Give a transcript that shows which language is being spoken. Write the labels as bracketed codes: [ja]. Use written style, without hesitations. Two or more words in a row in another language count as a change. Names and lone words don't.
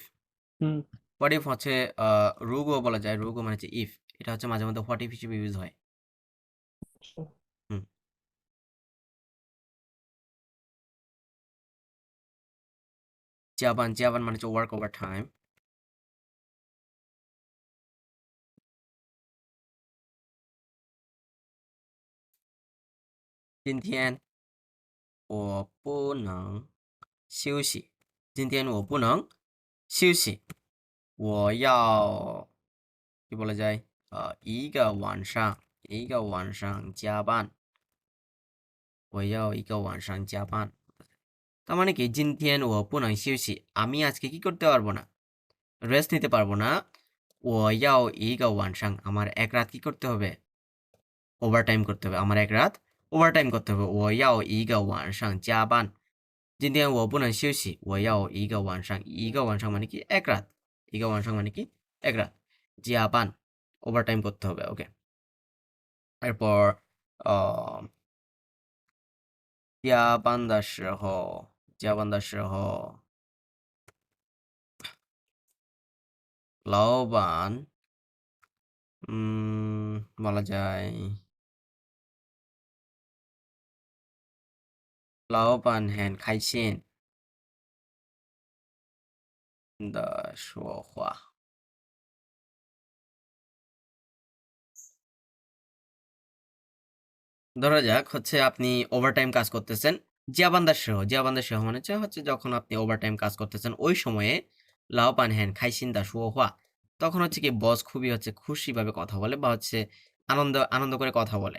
[en] হুম। what if [bn] হচ্ছে রুগো বলা যায়, রুগো মানে হচ্ছে ইফ, এটা হচ্ছে মাঝে মধ্যে [en] what if [bn] হিসেবে ইউজ হয়। আচ্ছা। হুম। জিয়াবান, জিয়াবান মানে হচ্ছে [en] work over time. [zh] 今天我不能休息。今天我不能休息。我要 [bn] কি বলা যায়? [zh] 一个晚上加班。我要一个晚上加班。 [bn] তার মানে কি [zh] 今天我不能休息， [bn] আমি আজকে কি করতে পারবো না? রেস্ট নিতে পারবো না। [zh] 我要一个晚上， [bn] আমার এক রাত কি করতে হবে? ওভারটাইম করতে হবে। আমার এক রাত ওভারটাইম করতে হবে। [zh] 我要一个晚上加班。今天我不能休息，我要一个晚上。一个晚上 [bn] মানে কি এক রাত। [zh] 一个晚上 [bn] মানে কি এক রাত। [zh] 加班 [bn] ওভারটাইম করতে হবে। ওকে। এরপর [zh] 加班的时候，加班的时候， [bn] 老板 বলা যায় [zh] 老板很开心的说话。 [bn] ধরা যাক হচ্ছে আপনি ওভারটাইম কাজ করতেছেন। [zh] 加班的时候 [bn] মানে হচ্ছে যখন আপনি ওভারটাইম কাজ করতেছেন ওই সময়ে [zh] 老板很开心的说话, [bn] তখন হচ্ছে কি বস খুবই হচ্ছে খুশিভাবে কথা বলে বা হচ্ছে আনন্দ করে কথা বলে।